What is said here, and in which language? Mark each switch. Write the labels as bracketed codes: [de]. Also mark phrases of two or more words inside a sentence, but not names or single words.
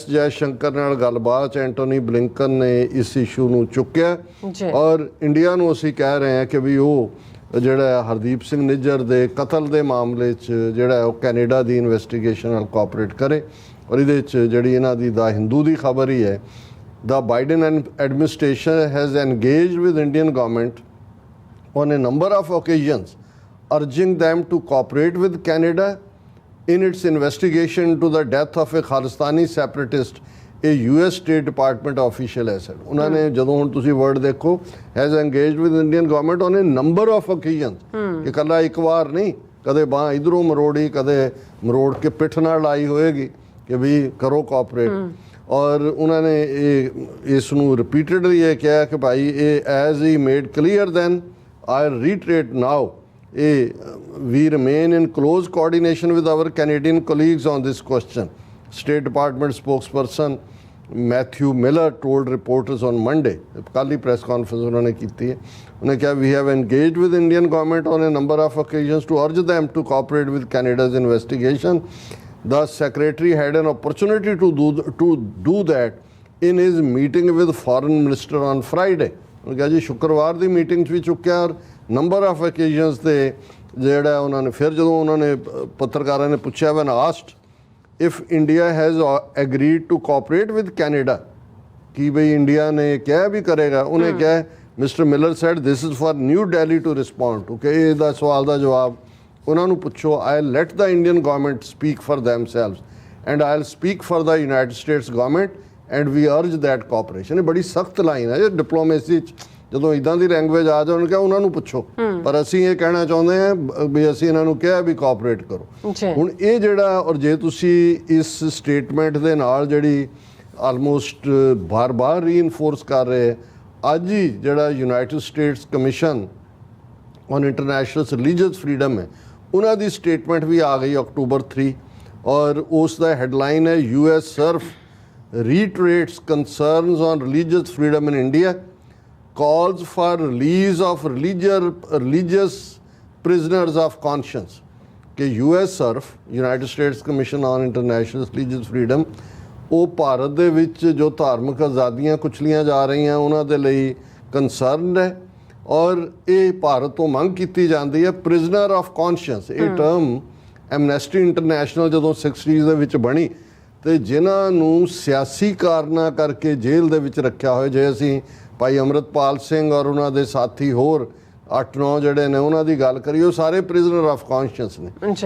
[pa] Jaishankar ਨਾਲ ਗੱਲਬਾਤ ਐਂਟੋਨੀ ਬਲਿੰਕਨ ਨੇ ਇਸ ਇਸ਼ੂ ਨੂੰ ਚੁੱਕਿਆ ਔਰ ਇੰਡੀਆ ਨੂੰ ਅਸੀਂ ਕਹਿ ਰਹੇ ਹਾਂ ਕਿ ਵੀ ਉਹ ਜਿਹੜਾ ਹਰਦੀਪ ਸਿੰਘ ਨਿੱਜਰ ਦੇ ਕਤਲ ਦੇ ਮਾਮਲੇ 'ਚ ਜਿਹੜਾ ਉਹ ਕੈਨੇਡਾ ਦੀ ਇਨਵੈਸਟੀਗੇਸ਼ਨ ਨਾਲ ਕੋਆਪਰੇਟ ਕਰੇ। ਔਰ ਇਹਦੇ 'ਚ ਜਿਹੜੀ ਇਹਨਾਂ ਦੀ ਦਾ ਹਿੰਦੂ ਦੀ ਖਬਰ ਹੀ ਹੈ, [en] the Biden administration has engaged with Indian government on a number of occasions, urging them to cooperate with Canada in its investigation into the death of a Khalistani separatist, a US State Department official has said. [pa] ਉਹਨਾਂ ਨੇ ਜਦੋਂ ਹੁਣ ਤੁਸੀਂ ਵਰਡ ਦੇਖੋ, [en] has engaged with Indian government on a number of occasions, [pa] ਕਿ ਇਕੱਲਾ ਇੱਕ ਵਾਰ ਨਹੀਂ, ਕਦੇ ਬਾਂਹ ਇੱਧਰੋਂ ਮਰੋੜੀ, ਕਦੇ ਮਰੋੜ ਕੇ ਪਿੱਠ ਨਾਲ ਲਾਈ ਹੋਏਗੀ ਕਿ ਵੀ ਕਰੋ ਕੋਆਪਰੇਟ। ਔਰ ਉਹਨਾਂ ਨੇ ਇਸ ਨੂੰ ਰਿਪੀਟਡਲੀ ਇਹ ਕਿਹਾ ਕਿ ਭਾਈ ਇਹ [en] as he made clear then I reiterate now we remain in close coordination with our Canadian colleagues on this question. State Department spokesperson Matthew Miller told reporters on Monday, [pa] ਕੱਲ੍ਹ ਹੀ [en] press conference [pa] ਉਹਨਾਂ ਨੇ ਕੀਤੀ ਹੈ, ਉਹਨੇ ਕਿਹਾ [en] we have engaged with Indian government on a number of occasions to urge them to cooperate with Canada's investigation. The secretary had an opportunity to do that in his meeting with foreign minister on Friday. [pa] ਉਹਨੇ ਕਿਹਾ ਜੀ ਸ਼ੁੱਕਰਵਾਰ ਦੀ ਮੀਟਿੰਗ 'ਚ ਵੀ ਚੁੱਕਿਆ ਔਰ [en] number of occasions [pa] ਤੇ ਜਿਹੜਾ ਉਹਨਾਂ ਨੇ ਫਿਰ ਜਦੋਂ ਉਹਨਾਂ ਨੇ ਪੱਤਰਕਾਰਾਂ ਨੇ ਪੁੱਛਿਆ [en] when asked if India has agreed to cooperate with Canada [pa] ਕਿ ਬਈ ਇੰਡੀਆ ਨੇ ਕਿਹਾ ਵੀ ਕਰੇਗਾ, ਉਹਨੇ ਕਿਹਾ Mr. [en] Miller said this is for New Delhi to respond to [pa] ਕਿ ਇਹਦਾ ਸਵਾਲ ਦਾ ਜਵਾਬ ਉਹਨਾਂ ਨੂੰ ਪੁੱਛੋ. [en] I'll let the Indian government speak for themselves and I'll speak for the United States government and we urge that cooperation. [pa] ਇਹ ਬੜੀ ਸਖਤ ਲਾਈਨ ਹੈ ਡਿਪਲੋਮੇਸੀ 'ਚ, ਜਦੋਂ ਇੱਦਾਂ ਦੀ ਲੈਂਗੁਏਜ ਆ ਜਾਣ ਕਿਹਾ ਉਹਨਾਂ ਨੂੰ ਪੁੱਛੋ, ਪਰ ਅਸੀਂ ਇਹ ਕਹਿਣਾ ਚਾਹੁੰਦੇ ਹਾਂ ਵੀ ਅਸੀਂ ਇਹਨਾਂ ਨੂੰ ਕਿਹਾ ਵੀ ਕੋਆਪਰੇਟ ਕਰੋ. ਹੁਣ ਇਹ ਜਿਹੜਾ ਔਰ ਜੇ ਤੁਸੀਂ ਇਸ ਸਟੇਟਮੈਂਟ ਦੇ ਨਾਲ ਜਿਹੜੀ ਆਲਮੋਸਟ ਬਾਰ-ਬਾਰ ਰੀਇਨਫੋਰਸ ਕਰ ਰਹੇ, ਅੱਜ ਹੀ ਜਿਹੜਾ ਯੂਨਾਈਟਿਡ ਸਟੇਟਸ ਕਮਿਸ਼ਨ ਔਨ ਇੰਟਰਨੈਸ਼ਨਲ ਰਿਲੀਜੀਅਸ ਫਰੀडम ਹੈ ਉਹਨਾਂ ਦੀ ਸਟੇਟਮੈਂਟ ਵੀ ਆ ਗਈ October 3 ਔਰ ਉਸ ਦਾ ਹੈਡਲਾਈਨ ਹੈ [en] US SURF reiterates concerns on religious freedom in India, calls for release of religious prisoners of conscience. [pa] ਕਿ US SURF United States Commission on International Religious Freedom ਉਹ ਭਾਰਤ ਦੇ ਵਿੱਚ ਜੋ ਧਾਰਮਿਕ ਆਜ਼ਾਦੀਆਂ ਕੁਚਲੀਆਂ ਜਾ ਰਹੀਆਂ ਉਹਨਾਂ ਦੇ ਲਈ ਕੰਸਰਨਡ ਹੈ ਔਰ ਇਹ ਭਾਰਤ ਤੋਂ ਮੰਗ ਕੀਤੀ ਜਾਂਦੀ ਹੈ [en] prisoner of conscience. [pa] ਇਹ ਟਰਮ ਐਮਨੈਸਟੀ ਇੰਟਰਨੈਸ਼ਨਲ ਜਦੋਂ 60s ਦੇ ਵਿੱਚ ਬਣੀ ਤੇ ਜਿਨ੍ਹਾਂ ਨੂੰ ਸਿਆਸੀ ਕਾਰਨਾਂ ਕਰਕੇ ਜੇਲ੍ਹ ਦੇ ਵਿੱਚ ਰੱਖਿਆ ਹੋਇਆ, ਜੇ ਅਸੀਂ ਭਾਈ ਅਮਰਤਪਾਲ ਸਿੰਘ ਔਰ ਉਹਨਾਂ ਦੇ ਸਾਥੀ ਹੋਰ 8-9 ਜਿਹੜੇ ਨੇ ਉਹਨਾਂ ਦੀ ਗੱਲ ਕਰੀਏ, ਉਹ ਸਾਰੇ [en] prisoner of conscience [pa] ਨੇ.